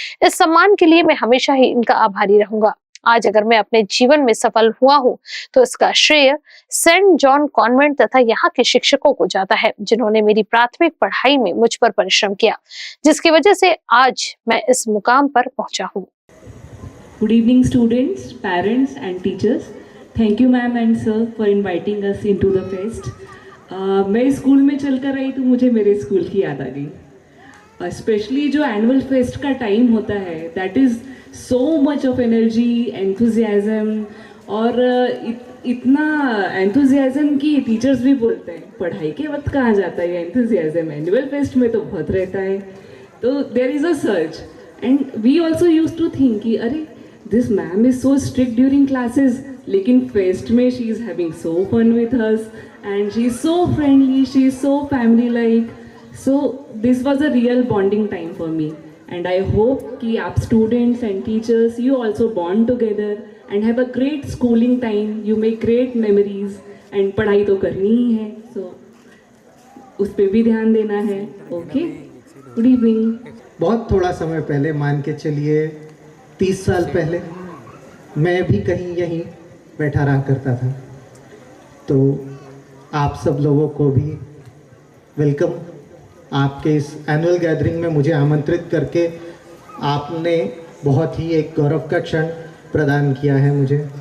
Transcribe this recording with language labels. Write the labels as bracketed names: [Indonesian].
[Hindi] इस सम्मान के लिए मैं हमेशा ही इनका आभारी रहूंगा। आज अगर मैं अपने जीवन में सफल हुआ हूं तो इसका श्रेय सेंट जॉन कॉन्वेंट तथा यहाँ के शिक्षकों को जाता है, जिन्होंने मेरी प्राथमिक पढ़ाई में मुझ पर परिश्रम किया, जिसकी वजह से आज मैं इस मुकाम पर पहुंचा हूं। [English] Good evening students, parents and teachers. Thank you ma'am and sir for inviting us into the fest. [Hindi] मैं स्कूल में चलकर आई तो मुझे मेरे स्कूल की याद आ गई। स्पेशली जो एनुअल फेस्ट का टाइम होता है, [English] that is so much of energy, [Hindi] enthusiasm और इतना एंथुजियाज्म कि टीचर्स भी बोलते हैं पढ़ाई के वक्त कहाँ जाता है ये एंथुजियाज्म, एनुअल फेस्ट में तो बहुत रहता है। [English] तो there is a search and we also use to think कि अरे this ma'am is so strict during classes, [Hindi] लेकिन फेस्ट में [English] She is having so fun with us and she is so friendly, she is so family like. So this was a real bonding time for me, and I hope [Hindi] कि आप [English] students and teachers you also bond together and have a great schooling time, you make great memories and [Hindi] पढ़ाई तो करनी ही है, [English] so [Hindi] उस पे भी ध्यान देना है। [English] Okay, good evening। [Hindi] बहुत थोड़ा समय पहले, मान के चलिए 30 साल पहले, मैं भी कहीं यहीं बैठा रहा करता था। तो आप सब लोगों को भी वेलकम। आपके इस एनुअल गैदरिंग में मुझे आमंत्रित करके आपने बहुत ही एक गौरव का क्षण प्रदान किया है मुझे।